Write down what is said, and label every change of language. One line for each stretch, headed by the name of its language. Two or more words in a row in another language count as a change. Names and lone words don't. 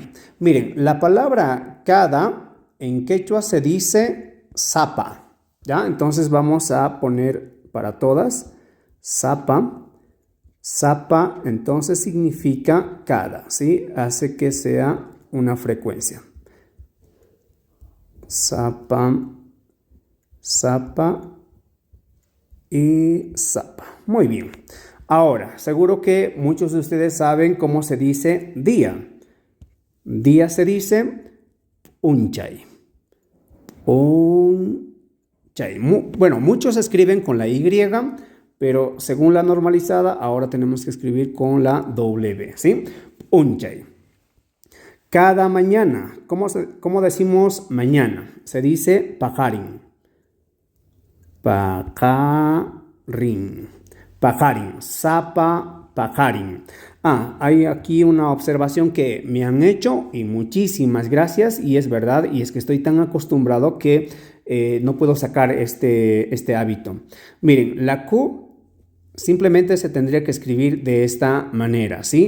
Spanish: Miren, la palabra cada en quechua se dice sapa, ¿ya? Entonces vamos a poner para todas sapa. Sapa entonces significa cada, ¿sí? Hace que sea una frecuencia.
Quechua: Sapa, sapa y sapa.
Spanish: Muy bien. Ahora, seguro que muchos de ustedes saben cómo se dice día. Día se dice unchay.
Quechua: Unchay.
Spanish: Bueno, muchos escriben con la Y, pero según la normalizada, ahora tenemos que escribir con la W, ¿sí? Unchay. Cada mañana. ¿Cómo decimos mañana? Se dice pajarin.
Quechua: Pajarin. Pajarin. Sapa pajarin.
Spanish: Hay aquí una observación que me han hecho y muchísimas gracias, y es verdad, y es que estoy tan acostumbrado que no puedo sacar este hábito. Miren, la Q simplemente se tendría que escribir de esta manera, ¿sí?